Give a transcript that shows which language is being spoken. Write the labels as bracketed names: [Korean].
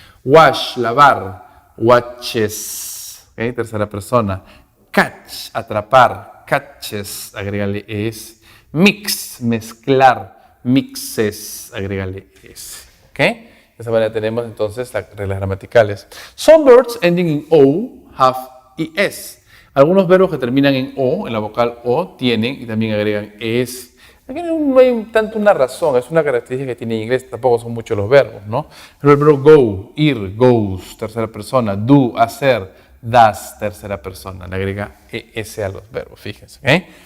[Spanish] Wash, lavar, watches, ¿okay? Tercera persona. Catch, atrapar, catches, agrégale ES. Mix, mezclar, mixes, agrégale ES. ¿Ok? De esa manera tenemos entonces las reglas gramaticales. [English] Some verbs ending in O have ES. [Spanish] Algunos verbos que terminan en O, en la vocal O, tienen y también agregan ES. Aquí no hay tanto una razón, es una característica que tiene en inglés, tampoco son muchos los verbos, ¿no? Pero el verbo go, ir, goes, tercera persona, do, hacer, does, tercera persona, le agrega ES a los verbos, fíjense. ¿Okay?